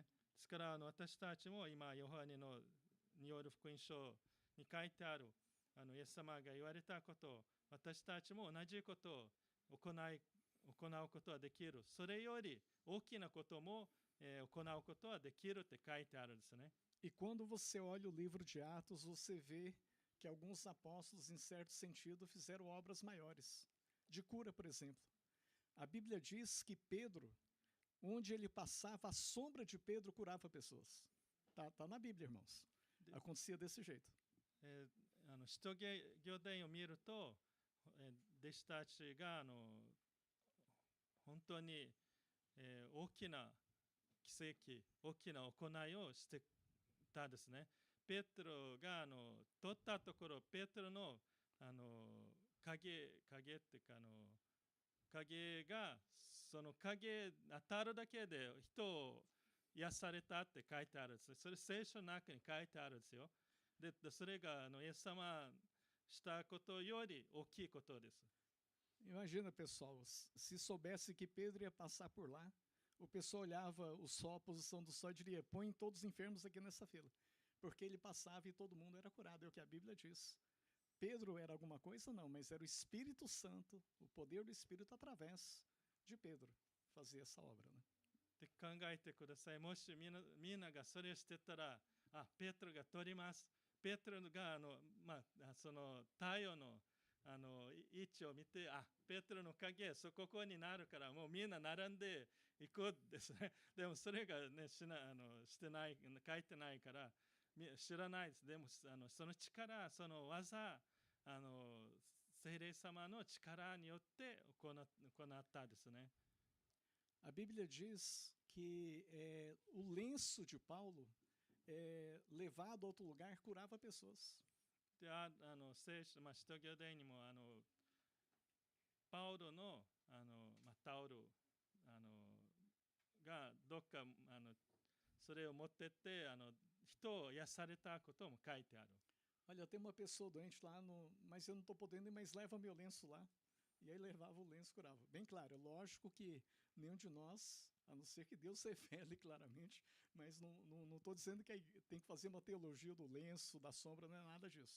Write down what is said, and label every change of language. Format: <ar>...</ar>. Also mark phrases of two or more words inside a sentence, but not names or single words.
<ja>ですから私たちも今ヨハネによる福音書に書いてあるイエス様が言われたことを私たちも同じことを行うことはできる。それより大きなことも行うことはできるって書いてあるんですね。</ja> <pt>E quando você olha o livro de Atos, você vê que alguns apóstolos, em certo sentido, fizeram obras maiores. De cura, por exemplo. A Bíblia diz que Pedro, onde ele passava, a sombra de Pedro curava pessoas. Tá na Bíblia, irmãos. Acontecia desse jeito.</pt> <ja>使徒行伝を見ると、弟子たちが本当に、大きな奇跡、大きな行いをしてたですね。ペテロが取ったところ、ペテロの影っていうか影がその影当たるだけで人を癒されたって書いてあるんです。それ聖書の中に書いてあるんですよ。で、それがイエス様したことより大きいことです。</ja> <pt>Imagina, pessoal, se soubesse que Pedro ia passar por lá, o pessoal olhava o sol, a posição do sol, e diria: põe todos os enfermos aqui nessa fila. Porque ele passava e todo mundo era curado, é o que a Bíblia diz. Pedro era alguma coisa? Não, mas era o Espírito Santo, o poder do Espírito através de Pedro fazer essa obra, né?</pt> <ja>って考えてください。もしみんながそれをしてたら、ペテロが取ります。ペテロがその太陽の位置を見て、ペテロの影、ここになるから、もうみんな並んでいくですね。でもそれがね、してない、書いてないから、知らないです。でもその力、その技、聖霊様の力によって行ったですね。</ja> <pt>A Bíblia diz que o lenço de Paulo, levado a outro lugar, curava pessoas.</pt> <ja>で、聖書、使徒行伝にも、パウロの、タオル、がどっか、それを持ってって、人を癒されたことも書いてある。</ja> <pt>Olha, tem uma pessoa doente lá, mas eu não estou podendo ir, mas leva meu lenço lá. E aí levava o lenço e curava. Bem claro, é lógico que nenhum de nós, a não ser que Deus se revele claramente, mas não estou dizendo que tem que fazer uma teologia do lenço, da sombra, não é nada disso.</pt>